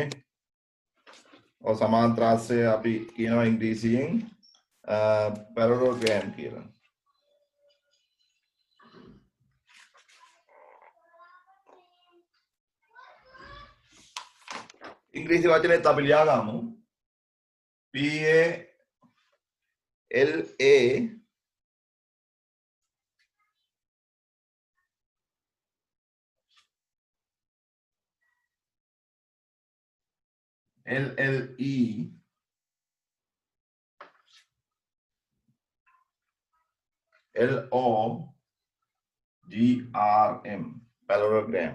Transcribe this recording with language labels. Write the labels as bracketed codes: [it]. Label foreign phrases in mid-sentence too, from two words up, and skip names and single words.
[si] ඔය සමාන්ත්‍රාශ්‍රය අපි කියනවා ඉංග්‍රීසියෙන් parallelogram කියලා. ඉංග්‍රීසි වචනේත් අපි ලියා ගමු. [en] P A L A L L E L O G R M parallelogram.